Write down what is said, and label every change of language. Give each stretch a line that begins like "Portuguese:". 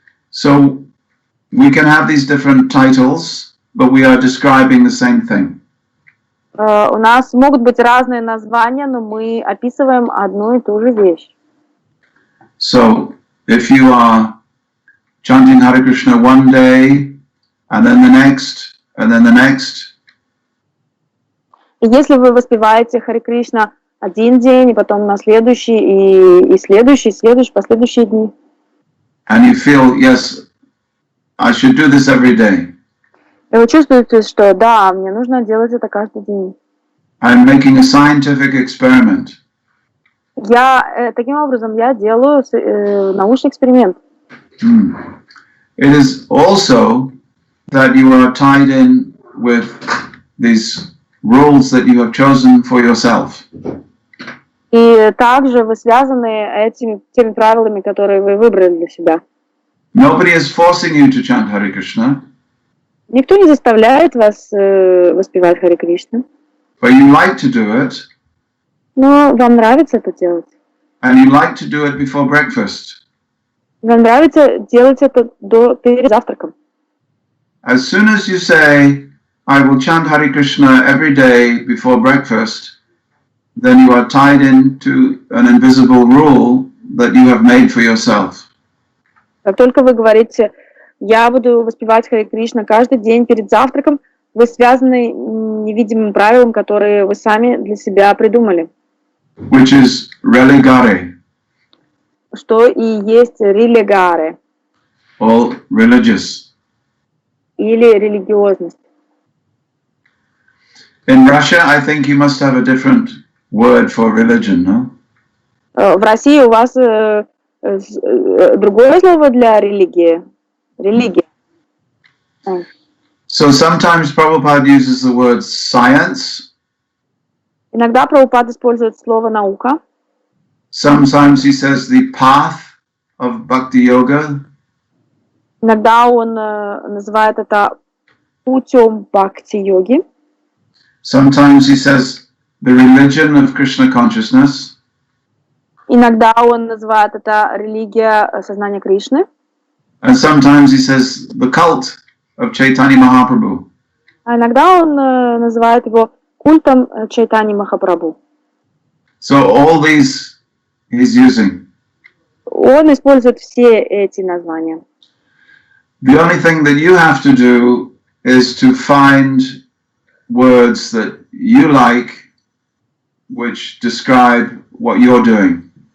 English: So we can have these different titles, but we are describing the same thing.
Russian: У нас могут быть разные названия, но мы описываем одну и ту же вещь.
English: So if you are chanting Hare Krishna one day, and then the next, and then the next,
Russian: И если вы воспеваете Харе Кришна один день, и потом на следующий, и следующий, последующие дни,
English: and you feel, yes, I should do this every day.
Russian: и вы чувствуете, что да, мне нужно делать это каждый день.
English: I'm making a scientific experiment.
Russian: Таким образом, я делаю научный эксперимент.
English: It is also that you are tied in with these rules that you have chosen for yourself.
Russian: И также вы связаны теми правилами, которые вы выбрали для себя.
English: Nobody is forcing you to chant Hare Krishna.
Russian: Никто не заставляет вас воспевать Харе Кришна.
English: But you like to do it.
Russian: Но вам нравится это делать.
English: And you like to do it before breakfast.
Russian: Вам нравится делать это перед завтраком.
English: As soon as you say, I will chant Hare Krishna every day before breakfast, then you are tied into an invisible rule that you have made for yourself.
Russian: Как только вы говорите, я буду воспевать Харе Кришна каждый день перед завтраком, вы связаны невидимым правилом, которые вы сами для себя придумали.
English: Which is religare.
Russian: Что и есть религаре.
English: All religious.
Russian: Или религиозность.
English: In Russia, I think you must have a different word for religion, no?
Russian: В России у вас другое слово для религии. Религия.
English: So sometimes Prabhupada uses the word science.
Russian: Иногда Прабхупад использует слово наука.
English: Sometimes he says the path of bhakti yoga.
Russian: Иногда он называет это путем бхакти-йоги.
English: Sometimes he says the religion of Krishna consciousness.
Russian: Иногда он называет это религия сознания Кришны.
English: And sometimes he says the cult of Chaitanya Mahaprabhu.
Russian: А иногда он называет его культом Чайтаньи Махапрабху.
English: So all these he's using.
Russian: Он использует все эти названия.
English: The only thing that you have to do is to find words that you like, which describe what you're doing.